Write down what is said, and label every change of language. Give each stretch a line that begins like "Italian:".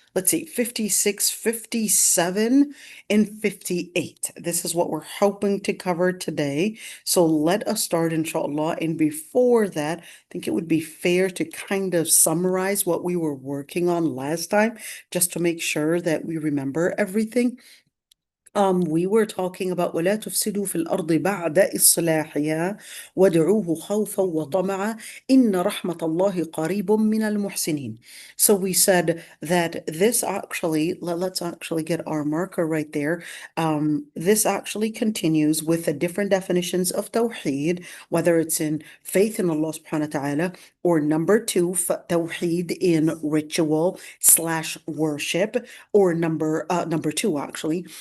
English: Let's see, 56, 57, and 58. This is what we're hoping to cover today. So let us start, inshallah. And before that, I think it would be fair to kind of summarize what we were working on last time, just to make sure that we remember everything. We were talking about
Arabic: ولا تفسدوا في الأرض بعد إصلاحها وادعوه خوفا وطمعا إن رحمة الله قريب من المحسنين.
English: So we said that this actually, let's actually get our marker right there. This actually continues with the different definitions of Tawheed, whether it's in faith in Allah subhanahu wa ta'ala, or number two, Tawheed in ritual / worship, or number two actually.